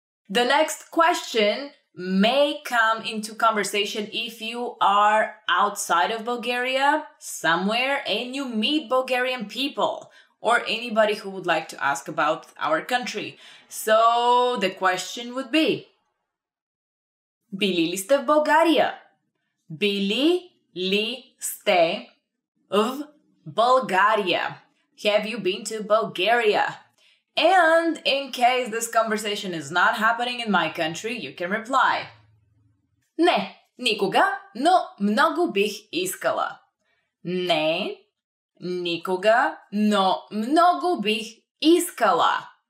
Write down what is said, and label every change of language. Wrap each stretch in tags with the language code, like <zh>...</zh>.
<en>The next question may come into conversation if you are outside of Bulgaria, somewhere, and you meet Bulgarian people or anybody who would like to ask about our country. So the question would be,</en> <bg>били ли сте в България? Били ли сте в Bulgaria?</bg> <en>Have you been to Bulgaria? And in case this conversation is not happening in my country, you can reply,</en> <bg>Не, никога, но много бих искала. Не, никога, но много бих искала.</bg>